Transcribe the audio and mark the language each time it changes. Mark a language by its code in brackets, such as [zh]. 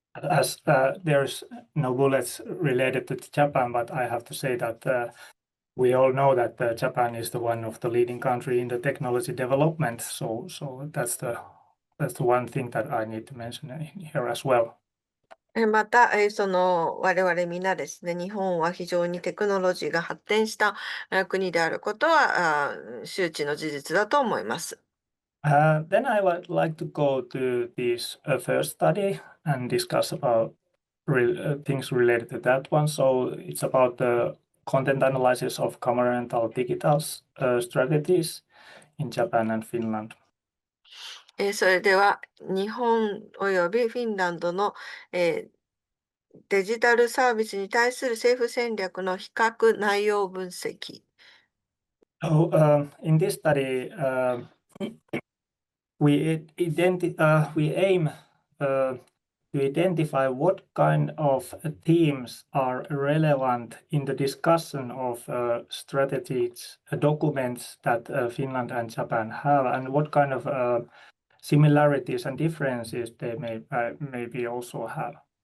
[en] As there's no bullets related to Japan, but I have to say that we all know that Japan is the one of the leading country in the technology development. So that's the one thing that I need to mention in here as well. [ja] また、我々皆ですね、日本は非常にテクノロジーが発展した国であることは周知の事実だと思います。 [en] Then I would like to go to this first study and discuss about things related to that one. So it's about the content analysis of governmental digital strategies in Japan and Finland. [ja] それでは、日本およびフィンランドの、デジタルサービスに対する政府戦略の比較内容分析。 [en] So in this study, we aim to identify what kind of themes are relevant in the discussion of strategies, documents that Finland and Japan have, and what kind of similarities and differences they maybe also have.